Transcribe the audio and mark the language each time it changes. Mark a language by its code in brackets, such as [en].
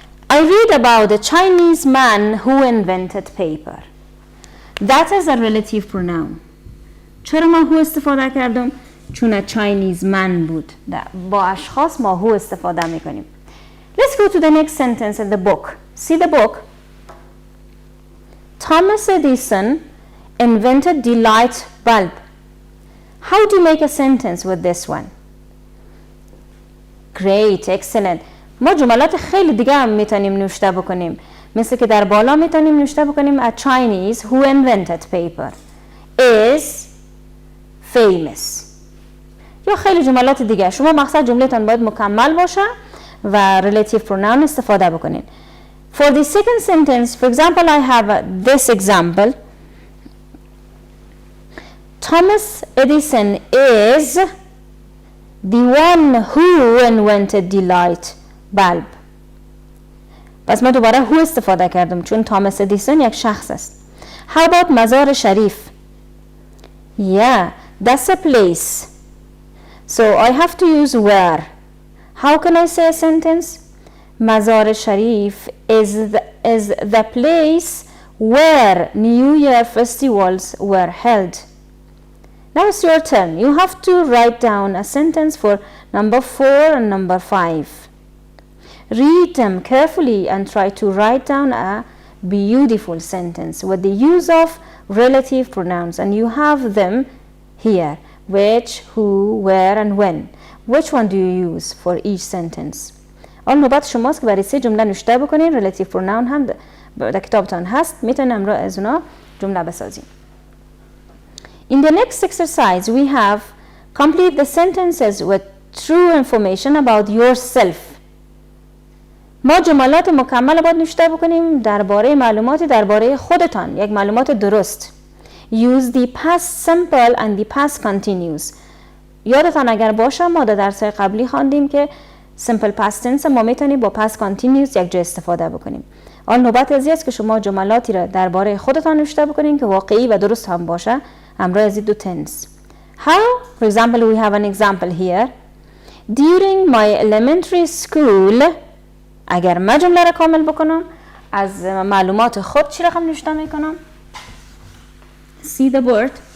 [en] I read about a Chinese man who invented paper. That is a relative pronoun. [fa] چرا ما who استفاده کردم؟ چون Chinese man بود. با اشخاص ما who استفاده میکنیم. [en] Let's go to the next sentence in the book. See the book. Thomas Edison invented the light bulb. How do you make a sentence with this one? Great, excellent. [fa] ما جملات خیلی دیگه هم میتونیم نوشته بکنیم. مثل که در بالا میتونیم نوشته بکنیم [en] a Chinese who invented paper is famous. [fa] یا خیلی جملات دیگه. شما مقصد جملهتان باید مکمل باشه و relative pronoun استفاده بکنین. [en] For the second sentence, for example, I have this example. Thomas Edison is the one who invented the light bulb. [fa] پس ما دوباره who استفاده کردم چون توماس ادیسون یک شخص است. [en] How about Mazar Sharif? Yeah, that's a place. So I have to use where. How can I say a sentence? Mazar Sharif is the place where New Year festivals were held. Now it's your turn. You have to write down a sentence for number 4 and number 5. Read them carefully and try to write down a beautiful sentence with the use of relative pronouns, and you have them here. Which, who, where and when. Which one do you use for each sentence? [fa] آن نوبت شماست که برای 3 جمله نوشته بکنین. relative pronoun هم در کتابتان هست. میتونیم امروز از اونا جمله بسازیم. [en] In the next exercise we have complete the sentences with true information about yourself. [fa] ما جملات مکمل باید نوشته بکنیم درباره معلوماتی درباره خودتان. یک معلومات درست. [en] Use the past simple and the past continuous. [fa] یادتان اگر باشه ما در درس قبلی خواندیم که simple past tense ما میتونیم با past continuous یک جا استفاده بکنیم. آن نوبت از است که شما جملاتی را درباره خودتان نوشته بکنین که واقعی و درست هم باشه همراه از دو tense. [en] How? For example, we have an example here. During my elementary school. [fa] اگر من جمله را کامل بکنم از معلومات خود چی رقم نوشته میکنم؟ [en] See the word.